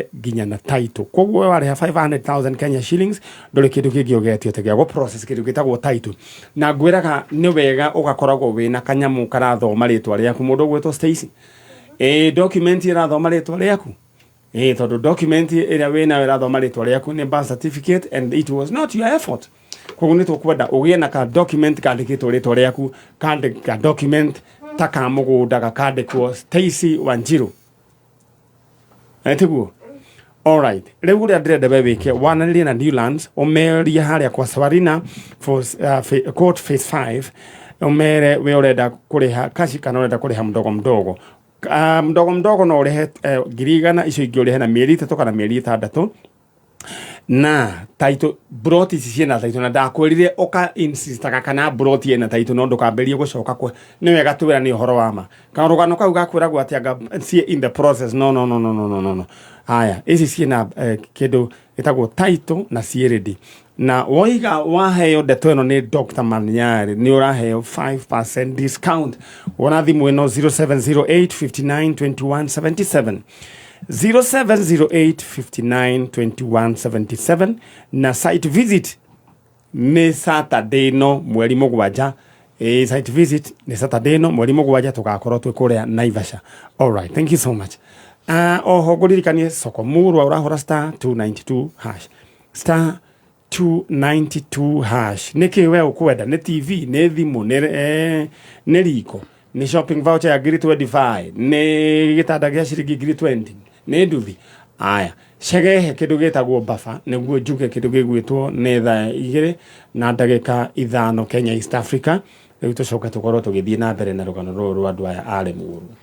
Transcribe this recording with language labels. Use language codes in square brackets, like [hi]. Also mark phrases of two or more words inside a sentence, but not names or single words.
[ki] nginya na title koguo warĩha 500,000 [en] Kenya shillings [ki] ndũrĩ kĩndũ kĩngĩ ũgetio ta gĩa process kĩndũ gĩtagwo title na ngwĩraga nĩ wega ũgakoragwo wĩna kanyamũ karathoma rĩtwa rĩaku mũndũ gwĩtwo Stacy document ĩrathoma rĩtwa rĩaku tondũ document ĩrĩa wĩna ĩrathoma rĩtwa rĩaku nĩ birth certificate [en] and it was not your effort [ki] koguo nĩ tũkwenda ũgĩe na ka document kandĩkĩtwo rĩtwa rĩaku ka document ta ka mũgũnda gakandĩkwo Stacy Wanjiru tiguo. Alright, rĩu ũrĩa ndĩrenda we wĩke wananĩrie na Newlands ũmeria harĩa kwa Casuarina Court Phase 5 umere we ũrenda kũrĩha kashi kana ũrenda kũrĩha [sw] mdogo mdogo [ki] no ũrĩhe 100,000 icio ingĩ ũrĩhe na mĩeri 3 kana mĩeri 6 na title broti ici ciĩna title na ndakwĩrire ũka insistaga kana broti ĩna title no ndũkambĩrie gũcoka nĩ wega twĩra nĩ ũhoro wa ma kana rũgano kau gakwĩragwo atĩ anga sie [en] in the process [ki] no haya ici ciĩna kĩndũ ĩtagwo title na cieredi na woiga waheo ndeto ĩno nĩ Dr. Maniari nĩ ũraheo 5% discount wona thimũ ĩno 0708592177 0708592177 na [en] site visit [ki] ni Saturday no mweri mugwanja [en] site visit [ki] ni Saturday no mweri mugwanja tugakorwo twi kuria Naivasha. [en] All right, thank you so much. [ki] Oho nguririkanie soko murwa urahora star 292 hash star 292 hash niki we ukwenda ni TV ni thimu ni riko ni [en] shopping voucher [ki] ya 25 ni gitanda gya ciringi 20 ni nduthi aya shegehe kindu gitagwo buffer niguo njuke kindu gigwitwo ni thaa 2 na ndagika 5 Kenya East Africa riu tucoka tukorwo tugithie na mbere na rugano ruru rwa andu aya are muru